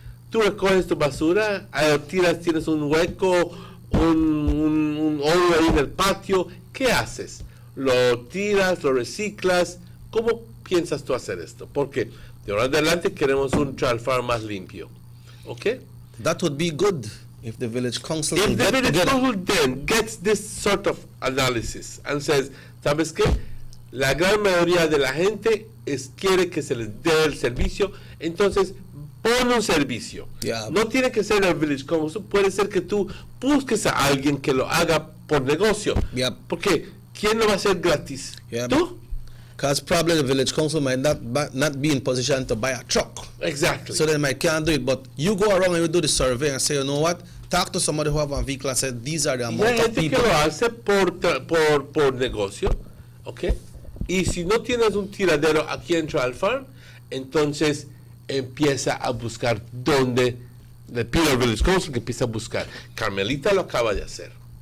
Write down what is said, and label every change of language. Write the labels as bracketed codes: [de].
[es] Tú recoges tu basura, tienes un hueco, un hoyo ahí en el patio, ¿qué haces? ¿Lo tiras, lo reciclas? ¿Cómo piensas tú hacer esto? Porque de ahora en adelante queremos un Trail Farm más limpio. ¿Ok? [en] That would be good if the village council If the village council then gets this sort of analysis and says, [es] ¿sabes qué? La gran mayoría de la gente quiere que se les dé el servicio, entonces pon un servicio. No tiene que ser el village council, puede ser que tú busques a alguien que lo haga por negocio. Porque ¿quién lo va a hacer gratis? ¿Tú? [en] Because probably the village council might not be in position to buy a truck. Exactly. So they might can't do it. But you go around and you do the survey and say, you know what? Talk to somebody who have a vehicle and say, these are the amount of people. [es] Y hay gente que lo hace por negocio, ¿ok? Y si no tienes un tiradero aquí en Trail Farm, entonces empieza a buscar dónde. Le pido al village council que empiece a buscar. Carmelita lo acaba de hacer.